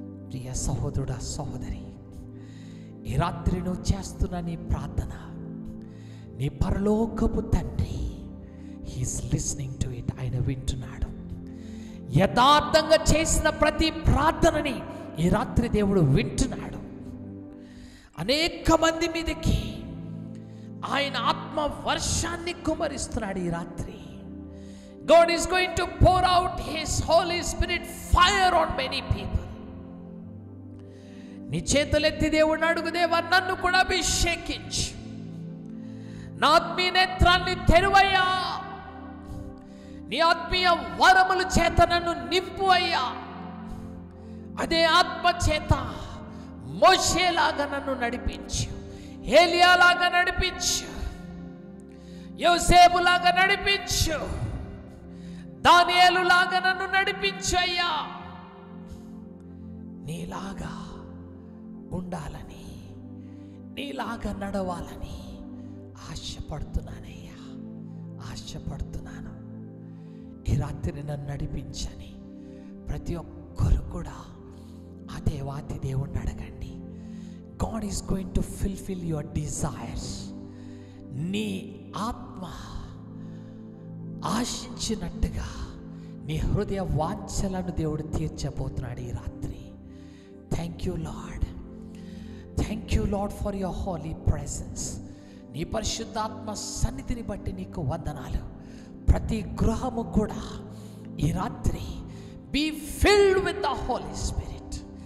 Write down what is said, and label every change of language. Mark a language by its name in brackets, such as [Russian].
[Telugu] ప్రియ సహోదరుడా, సహోదరి, ఈ రాత్రి నువ్వు చేస్తున్న నీ ప్రార్థన నీ పరలోకపు తండ్రి [English] He's listening to it. [Telugu] ఆయన వింటున్నాడు. యథార్థంగా చేసిన ప్రతి ప్రార్థనని ఈ రాత్రి దేవుడు వింటున్నాడు. అనేక మంది మీదకి ఆయన ఆత్మ వర్షాన్ని కుమరిస్తున్నాడు ఈ రాత్రి. [English] God is going to pour out His Holy Spirit fire on many people. [Telugu] నీ చేతులెత్తి దేవుడిని అడుగు, దేవా నన్ను కూడా అభిషేకించు, నా ఆత్మీయ నేత్రాన్ని తెరువయ్యా, నీ ఆత్మీయ వరముల చేత నన్ను నింపు అయ్యా. అదే ఆత్మ చేత మోషేలాగా నన్ను నడిపించు, ఏలియాలాగా నడిపించు, యోసేపులాగా నడిపించు, దానియేలులాగా నన్ను నడిపించు అయ్యా. నీలాగా ఉండాలని, నీలాగా నడవాలని ఆశపడుతున్నానయ్యా, ఆశపడుతున్నాను. ఈ రాత్రి నన్ను నడిపించని ప్రతి ఒక్కరు కూడా ఆ దేవాతి దేవుణ్ణి అడగండి. [English] God is going to fulfill your desires. [Telugu] నీ ఆత్మ ఆశించినట్టుగా నీ హృదయ వాంఛలను దేవుడు తీర్చబోతున్నాడు ఈ రాత్రి. [English] Thank you lord, thank you lord for your holy presence. [Telugu] నీ పరిశుద్ధాత్మ సన్నిధిని బట్టి నీకు వందనాలు. ప్రతి గృహము కూడా ఈ రాత్రి [English] Be filled with the holy spirit.